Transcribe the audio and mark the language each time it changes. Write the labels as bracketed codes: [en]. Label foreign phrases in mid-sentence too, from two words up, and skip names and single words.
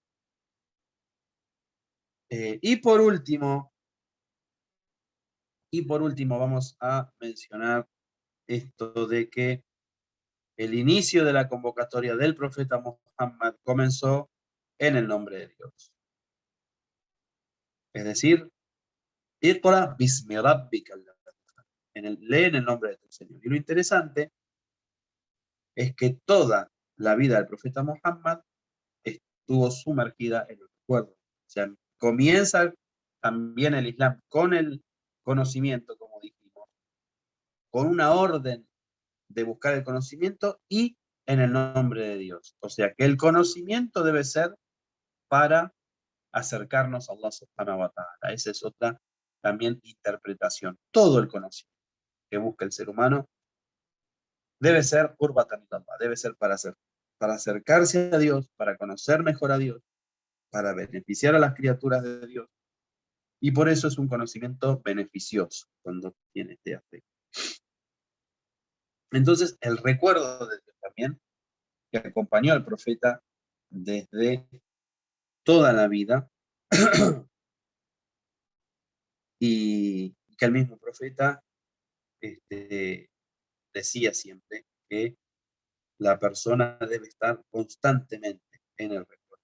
[es] Y por último vamos a mencionar esto de que el inicio de la convocatoria del profeta Muhammad comenzó en el nombre de Dios. Es decir, [ar] اقرأ باسم ربك, [es] lee en el nombre de tu Señor. Y lo interesante es que toda la vida del profeta Muhammad estuvo sumergida en el recuerdo. O sea, comienza también el Islam con el conocimiento, como dijimos, con una orden de buscar el conocimiento y en el nombre de Dios. O sea, que el conocimiento debe ser para acercarnos a Allah [ar] سبحانه وتعالى. [es] Esa es otra también interpretación. Todo el conocimiento que busca el ser humano debe ser [ar] قربة إلى الله, [es] debe ser para acercarse a Dios, para conocer mejor a Dios, para beneficiar a las criaturas de Dios. Y por eso es un conocimiento beneficioso cuando tiene este aspecto. Entonces, el recuerdo de Dios también, que acompañó al profeta desde toda la vida, y que el mismo profeta decía siempre que la persona debe estar constantemente en el recuerdo.